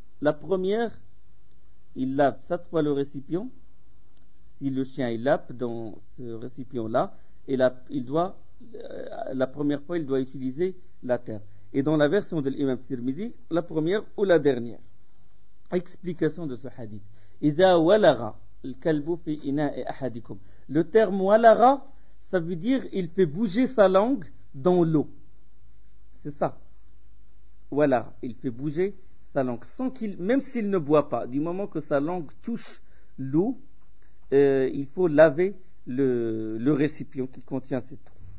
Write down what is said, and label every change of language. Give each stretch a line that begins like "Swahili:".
French: La première, il lave cette fois le récipient. Si le chien il lave dans ce récipient-là, et là, il doit, la première fois, il doit utiliser la terre. Et dans la version de l'imam Tirmidhi, la première ou la dernière. Explication de ce hadith.
Arabic: إذا ولغ الكلب في إناء أحدكم.
French: Le terme ولغ, ça veut dire il fait bouger sa langue dans l'eau. C'est ça. ولغ, il fait bouger sa langue sans qu'il, même s'il ne boit pas, du moment que sa langue touche l'eau, il faut laver le récipient qui contient cette eau.